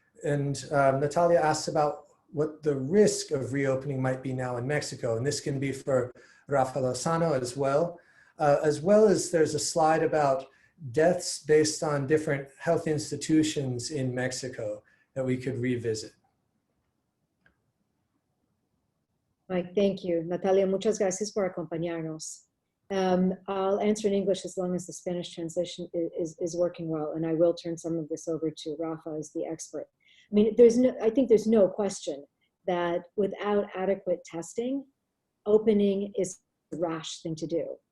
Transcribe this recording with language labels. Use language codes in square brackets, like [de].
[en] And Natalia asks about what the risk of reopening might be now in Mexico. And this can be for Rafael Lozano as well as there's a slide about deaths based on different health institutions in Mexico that we could revisit. Mike, thank you. [es] Natalia, muchas gracias por acompañarnos. [en] I'll answer in English as long as the Spanish translation is working well, and I will turn some of this over to Rafa as the expert. I mean, I think there's no question that without adequate testing, opening is a rash thing to do.